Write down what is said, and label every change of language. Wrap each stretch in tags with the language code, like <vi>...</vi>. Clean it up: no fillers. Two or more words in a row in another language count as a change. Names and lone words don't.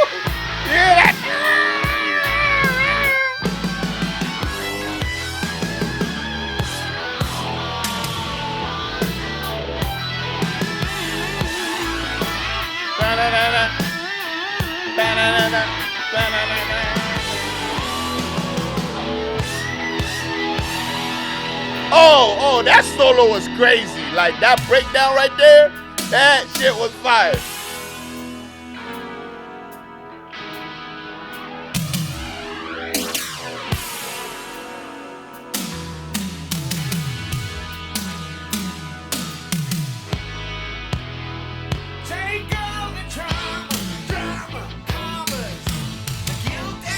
<en>Yeah, ba-na-na-na, ba-na-na-na, ba-na-na-na. Oh, that solo was crazy. Like that breakdown right there, that shit was fire. take all the drama, commas, the guilt and</en>